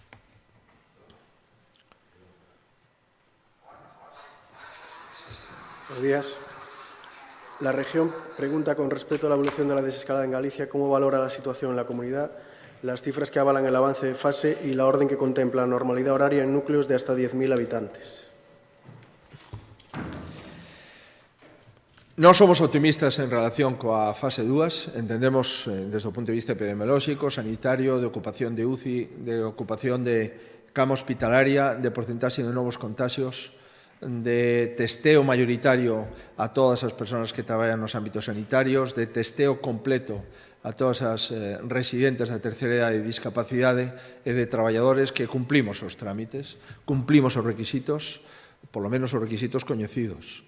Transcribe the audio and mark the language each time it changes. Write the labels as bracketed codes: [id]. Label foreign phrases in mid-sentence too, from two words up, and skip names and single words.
[es] Buenos días. La región pregunta con respecto a la evolución de la desescalada en Galicia, ¿cómo valora la situación en la comunidad, las cifras que avalan el avance de fase y la orden que contempla normalidad horaria en núcleos de hasta 10.000 habitantes? [gl] Non somos optimistas en relación coa fase 2. Entendemos, desde o punto de vista epidemiolóxico, sanitario, de ocupación de UCI, de ocupación de cama hospitalaria, de porcentaxe de novos contagios, de testeo mayoritario a todas as persoas que traballan nos ámbitos sanitarios, de testeo completo a todas as residentes da terceira idade de discapacidade e de traballadores que cumplimos os trámites, cumplimos os requisitos, polo menos os requisitos coñecidos.